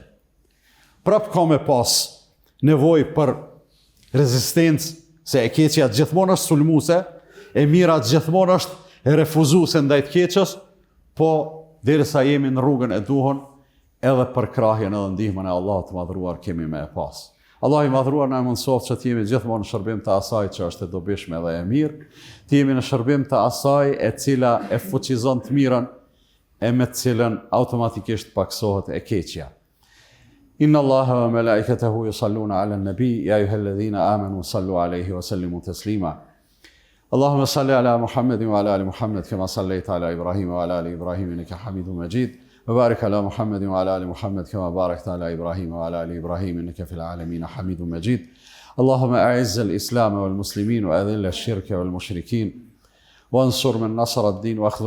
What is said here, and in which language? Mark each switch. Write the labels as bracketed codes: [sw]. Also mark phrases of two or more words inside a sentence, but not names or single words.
[sq] Prap ka me pas nevoj për rezistencë, se e keqja gjithmonë është sulmuse, e mira gjithmonë është e refuzuese ndaj të keqës, po derisa jemi në rrugën e duhur, edhe për krahjen edhe ndihmën e Allahut të madhruar kemi me e pas. Allah i madhruar na mundsoft që të jemi gjithmonë në shërbim të asaj që është e dobishme dhe e mirë, të jemi në shërbim të asaj e cila e fuqizon të mirën e me të cilën automatikisht paksohet e keqja. [ar] إن الله وملائكته يصلون على النبي يا أيها الذين آمنوا صلوا عليه وسلموا تسليما. اللهم صل على محمد وعلى آل محمد كما صليت على إبراهيم وعلى آل إبراهيم إنك حميد مجيد وبارك على محمد وعلى آل محمد كما باركت على إبراهيم وعلى آل إبراهيم إنك في العالمين حميد مجيد اللهم أعز الإسلام والمسلمين وأذل الشرك والمشركين وانصر من نصر الدين واخذل